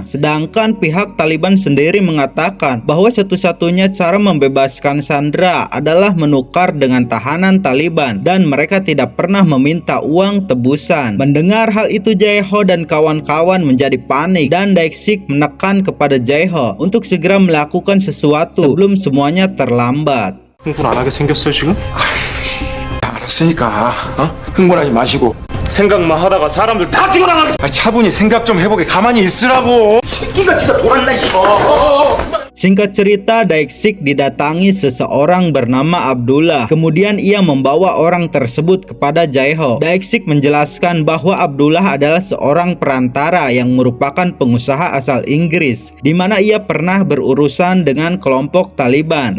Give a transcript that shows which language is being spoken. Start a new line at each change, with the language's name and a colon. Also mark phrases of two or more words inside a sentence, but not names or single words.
Indonesian: Sedangkan pihak Taliban sendiri mengatakan bahwa satu-satunya cara membebaskan sandera adalah menukar dengan tahanan Taliban, dan mereka tidak pernah meminta uang tebusan. Mendengar hal itu, Jaiho dan kawan-kawan menjadi panik, dan Daisik menekan kepada Jaiho untuk segera melakukan sesuatu sebelum semuanya terlambat.
Korean: 흥분 안 하게 생겼어 지금? 알았으니까 흥분하지 마시고 생각만 하다가 사람들 다 죽어나가게. 차분히 생각 좀 해보게. 가만히 있으라고. 새끼가 진짜 돌았나 이거.
Indonesian: Singkat cerita, Daisik didatangi seseorang bernama Abdullah. Kemudian ia membawa orang tersebut kepada Jaiho. Daisik menjelaskan bahwa Abdullah adalah seorang perantara yang merupakan pengusaha asal Inggris, di mana ia pernah berurusan dengan kelompok Taliban.